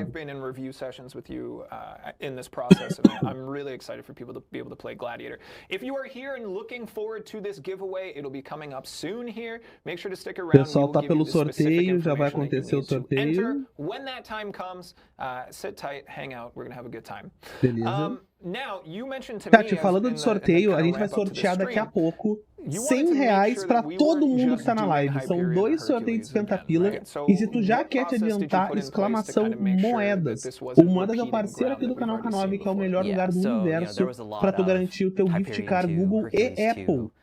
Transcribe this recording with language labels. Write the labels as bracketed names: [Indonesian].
[English] I've been in review sessions with you in this process, and I'm really excited for people to be able to play Gladiator. If you are here and looking forward to this giveaway, it'll be coming up soon here. Make sure to stick around. [Portuguese] O pessoal tá pelo sorteio, já vai acontecer o sorteio. [English] When that time comes, sit tight, hang out. We're gonna have a good time. [Portuguese] Beleza. [English] Now, you mentioned to [Portuguese] Tati, [English] me, [Portuguese] falando de sorteio, a gente vai sortear daqui a pouco R$100 para todo mundo que tá na live. São 2 sorteios de 50 pila. E se tu já quer te adiantar, exclamação moedas. O Moedas é o parceiro aqui do canal Canal, que é o melhor lugar do universo para tu garantir o teu gift card Google e Apple.